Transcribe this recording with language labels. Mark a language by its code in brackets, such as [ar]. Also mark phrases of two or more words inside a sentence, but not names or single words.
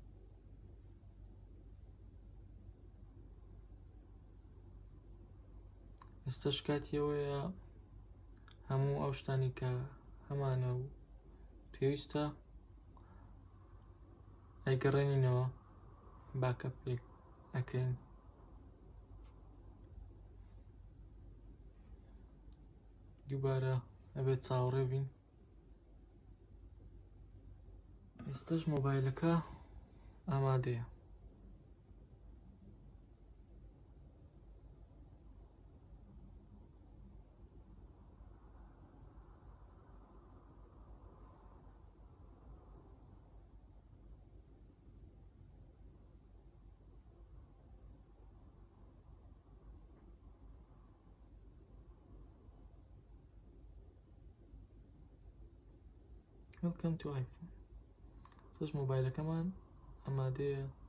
[ckb] ئێستاش کاتیەوەیە هەموو ئەو شتانی کە هەمانە و پێویستە ئەیگەڕێنینەوە باکەپێک ئەکەین. دووبارە ئەبێت چاوەڕێ بین. ئێستاش مۆبایلەکە ئامادەیە. [en] Welcome to iPhone. [ckb] ئێستاش مۆبایلەکەمان ئامادەیە.